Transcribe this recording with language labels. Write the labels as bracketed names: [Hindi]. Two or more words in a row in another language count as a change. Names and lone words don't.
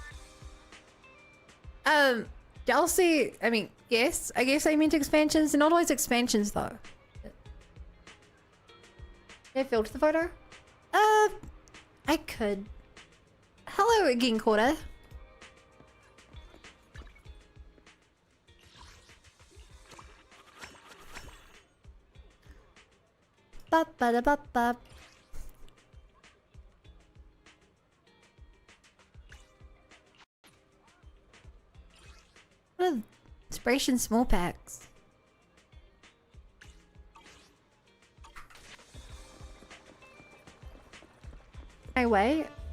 [English] DLC, I mean, yes, I guess I meant expansions. They're not always expansions, though. Did I filter the photo? I could. Hello again, Quarter. Ba-ba-da-ba-ba. What are inspiration small packs? I wait.